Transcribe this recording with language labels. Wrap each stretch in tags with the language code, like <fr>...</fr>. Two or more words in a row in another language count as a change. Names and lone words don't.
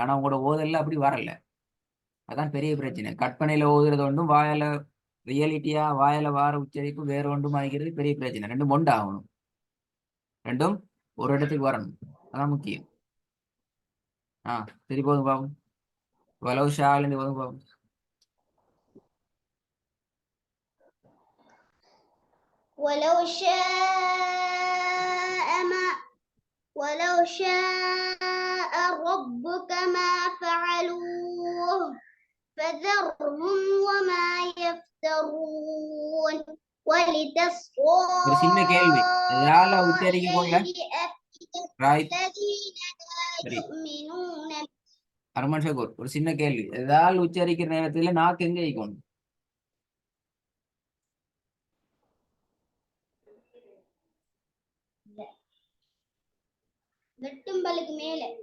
<ta>ஆனா உங்களோட ஓதல்ல அப்படி வரல. அதான் பெரிய பிரச்சனை. கற்பனையில ஓதுறது ஒன்றும் வாயால ரியாலிட்டியா வாயால வார உச்சரிப்பு வேற ஒன்றும் ஆகிறது பெரிய பிரச்சனை. ரெண்டும் ஒன்றாகணும். ரெண்டும் ஒரு இடத்துக்கு வரணும். அதான் முக்கியம். சரி போதும் பாபு. வலவு ஷாலிருந்து போதும் பாபு.</ta> <ar>ولو شاء ربك ما فعلوه فذرهم وما يفترون ولتصغى</ar> <ta>ஒரு சின்ன கேள்வி. யால உச்சரிக்க கொள்ள</ta> <ar>إليه أفئدة ராய்த் الذين لا</ar> <ta>சரி</ta> <ar>يؤمنون.</ar> <ta>அருமன் ஷகூர் ஒரு சின்ன கேள்வி. ஏதால் உச்சரிக்கிற நேரத்துல நாக்கு எங்க வைக்கணும்? வெட்டும் பல்லுக்கு மேல.</ta>